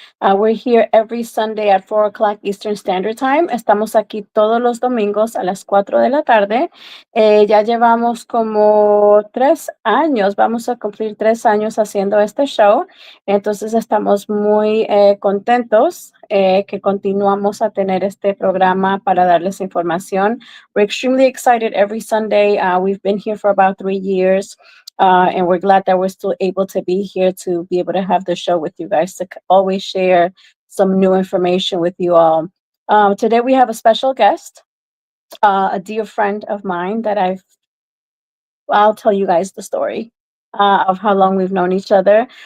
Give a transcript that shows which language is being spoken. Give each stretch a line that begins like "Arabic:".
English: We're here every Sunday at 4 o'clock Eastern Standard Time.
Spanish: Estamos aquí todos los domingos a las 4 de la tarde. Ya llevamos como 3 años, vamos a cumplir 3 años haciendo este show. Entonces estamos muy contentos que continuamos a tener este programa para darles información.
English: We're extremely excited every Sunday. We've been here for about 3 years. And we're glad that we're still able to be here to be able to have the show with you guys, to always share some new information with you all. Today we have a special guest, a dear friend of mine that I'll tell you guys the story of how long we've known each other.